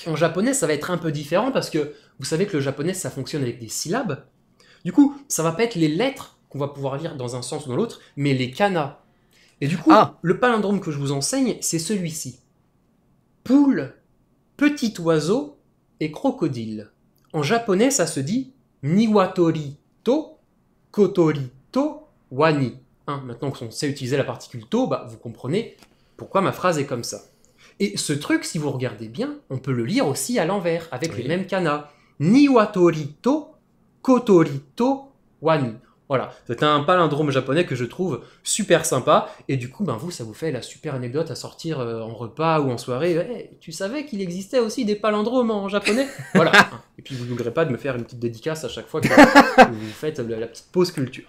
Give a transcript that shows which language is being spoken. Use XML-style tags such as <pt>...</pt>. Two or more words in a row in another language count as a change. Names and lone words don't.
<fr>En japonais, ça va être un peu différent parce que vous savez que le japonais, ça fonctionne avec des syllabes. Du coup, ça va pas être les lettres qu'on va pouvoir lire dans un sens ou dans l'autre, mais les kana. Et du coup, le palindrome que je vous enseigne, c'est celui-ci. Poule, petit oiseau et crocodile. En japonais, ça se dit</fr> <ja>にわとりと、ことりと、わに.</ja> <fr>Hein, maintenant qu'on sait utiliser la particule to, bah, vous comprenez pourquoi ma phrase est comme ça. Et ce truc, si vous regardez bien, on peut le lire aussi à l'envers, avec les mêmes kanas.</fr> <ja>にわとりとことりとわに.</ja> <fr>Voilà, c'est un palindrome japonais que je trouve super sympa. Et du coup, vous, ça vous fait la super anecdote à sortir en repas ou en soirée. Hey, tu savais qu'il existait aussi des palindromes en japonais? Voilà. Et puis, vous n'oublierez pas de me faire une petite dédicace à chaque fois que vous faites la petite pause culture.</fr>